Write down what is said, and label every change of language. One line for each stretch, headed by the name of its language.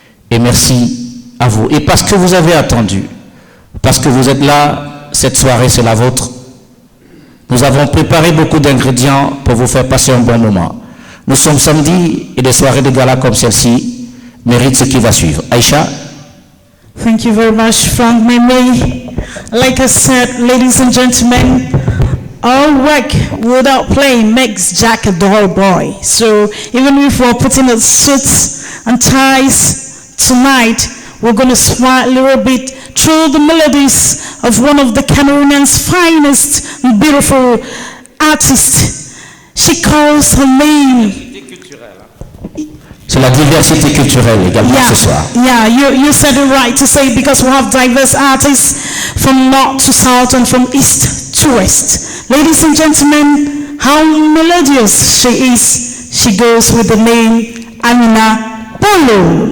French: Et merci à vous. Et parce que vous avez attendu, parce que vous êtes là, cette soirée c'est la vôtre. Nous avons préparé beaucoup d'ingrédients pour vous faire passer un bon moment. Nous sommes samedi et des soirées de gala comme celle-ci méritent ce qui va suivre. Aïcha.
English: Thank you very much, Frank Meme. Like I said, ladies and gentlemen, all work without play makes Jack a dull boy. So even if we're putting on suits and ties tonight, we're going to smile a little bit through the melodies of one of the Cameroonian's finest and beautiful artists. She calls her name.
French: C'est la diversité culturelle également ce soir.
English: Yeah, you said it right to say because we have diverse artists from north to south and from east to west. Ladies and gentlemen, how melodious she is. She goes with the name Amina Polo.